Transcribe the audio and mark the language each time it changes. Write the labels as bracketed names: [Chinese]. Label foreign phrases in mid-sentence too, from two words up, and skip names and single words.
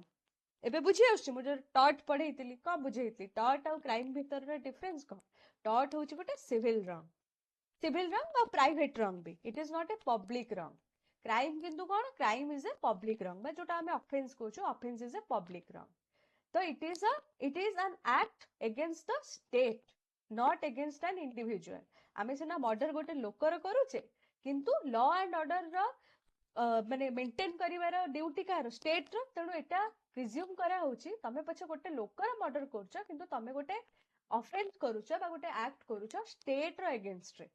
[Odia] ଏବେ ବୁଝି ଆସୁଛି? ମୁଁ ଯୋଉ ଟର୍ଟ ପଢେଇଥିଲି, କଣ ବୁଝେଇଥିଲି? ଟର୍ଟ ଆଉ କ୍ରାଇମ ଭିତରର ଡିଫରେନ୍ସ କଣ? ଟର୍ଟ ହଉଛି ଗୋଟେ [English] civil wrong, civil wrong [Odia] ଆଉ [English] private wrong [Odia] ବି। [English] It is not a public wrong. [Odia] କ୍ରାଇମ କିନ୍ତୁ କଣ? [English] Crime is a public wrong, [Odia] ବା ଯୋଉଟା ଆମେ ଅଫେନ୍ସ କହୁଛୁ, [English] offence is a public wrong. ତ it is an act against the state, not against an individual. [Odia] ଆମେ ସିନା ମର୍ଡର ଗୋଟେ ଲୋକର କରୁଛେ, କିନ୍ତୁ [English] law and order [Odia] ମାନେ ମେଣ୍ଟେନ କରିବାର ଡ୍ୟୁଟି କାହାର? ଷ୍ଟେଟର। ତେଣୁ ଏଟା ପ୍ରିଜ୍ୟୁମ କରାହଉଛି ତମେ ପଛେ ଗୋଟେ ଲୋକର ମର୍ଡର କରୁଛ, କିନ୍ତୁ ତମେ ଗୋଟେ ଅଫେନ୍ସ କରୁଛ ବା ଗୋଟେ ଆକ୍ଟ କରୁଛ ଷ୍ଟେଟର ଏଗେନଷ୍ଟରେ।